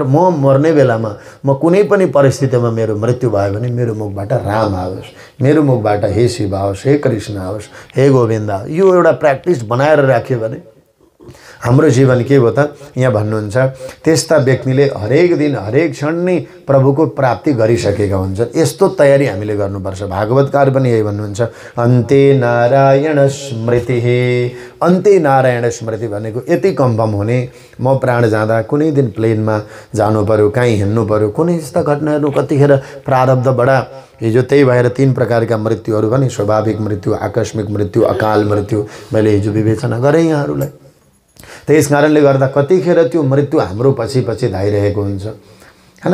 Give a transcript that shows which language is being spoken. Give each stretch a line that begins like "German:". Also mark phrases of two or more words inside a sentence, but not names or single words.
Nepali: म मर्ने बेलामा, म कुनै पनि परिस्थितिमा मेरो मृत्यु भयो भने मेरो मुखबाट राम आओस्, मेरो मुखबाट हे शिव आओस्, हे कृष्ण आओस्, हे गोविन्द। यो एउटा प्र्याक्टिस बनाएर राख्यो भने हाम्रो जीवन के हो त। यहाँ भन्नुहुन्छ, त्यस्ता व्यक्तिले हरेक दिन हरेक क्षण नै प्रभुको प्राप्ति गरिसकेका हुन्छन्। यस्तो तयारी हामीले गर्नुपर्छ। भागवतकार पनि यही भन्नुहुन्छ,
Sanskrit: अन्ते नारायण स्मृति। अन्ते नारायण स्मृति
Nepali: भनेको यति कन्फर्म हुने, म प्राण जाँदा कुनै दिन प्लेनमा जानु पर्यो, कहीँ हिँड्नु पर्यो, कुनै यस्ता घटनाहरू कतिखेर प्रारब्धबाट हिजो त्यही भएर 3 प्रकारका मृत्युहरू पनि, स्वाभाविक मृत्यु, आकस्मिक मृत्यु, अकाल मृत्यु मैले हिजो विवेचना गरेँ यहाँहरूलाई। त्यस कारणले गर्दा कतिखेर त्यो मृत्यु हाम्रो पछि पछि धाइरहेको हुन्छ, हैन।